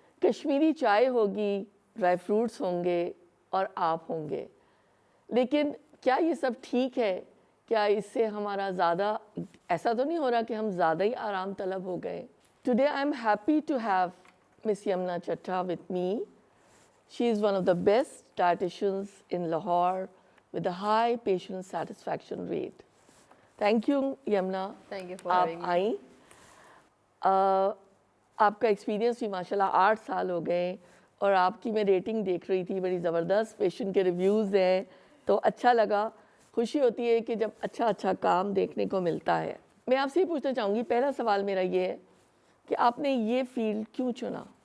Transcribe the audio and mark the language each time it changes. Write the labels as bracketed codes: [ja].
[ur] کشمیری چائے ہوگی، dry fruits ہوں گے اور آپ ہوں گے. لیکن کیا یہ سب ٹھیک ہے؟ کیا اس سے ہمارا زیادہ ایسا تو نہیں ہو رہا کہ ہم زیادہ ہی آرام طلب ہو گئے؟ [en] Today I am happy to have Miss Yamuna Chatta with me. She is one of the best dietitians in Lahore with a high patient satisfaction rate. Thank you Yamuna. Thank you for having me. [ur] آپ آئیں. آپ کا experience بھی ماشاء اللہ 8 سال ہو گئے، اور آپ کی میں ریٹنگ دیکھ رہی تھی، بڑی زبردست پیشنٹ کے ریویوز ہیں، تو اچھا لگا. خوشی ہوتی ہے کہ جب اچھا کام دیکھنے کو ملتا ہے. میں آپ سے یہ پوچھنا چاہوں گی، پہلا سوال میرا یہ ہے کہ آپ نے یہ فیلڈ کیوں چنا؟